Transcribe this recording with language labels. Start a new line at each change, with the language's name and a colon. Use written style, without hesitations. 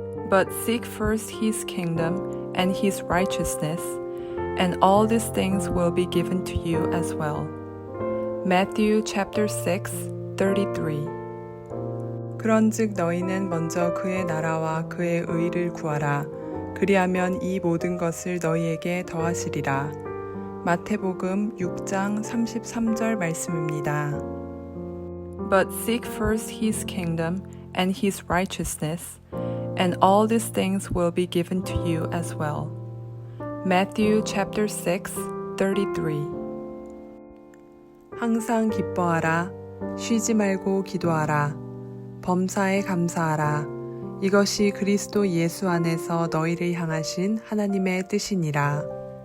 English: But seek first his kingdom and his righteousness, and all these things will be given to you as well. Matthew chapter 6, 33
Korean: 그런즉 너희는 먼저 그의 나라와 그의 의를 구하라. 그리하면 이 모든 것을 너희에게 더하시리라. 마태복음 6장 33절 말씀입니다.
English: But seek first his kingdom and his righteousness, and all these things will be given to you as well. Matthew chapter 6, 33
Korean: 항상 기뻐하라. 쉬지 말고 기도하라. 범사에 감사하라. 이것이 그리스도 예수 안에서 너희를 향하신 하나님의 뜻이니라.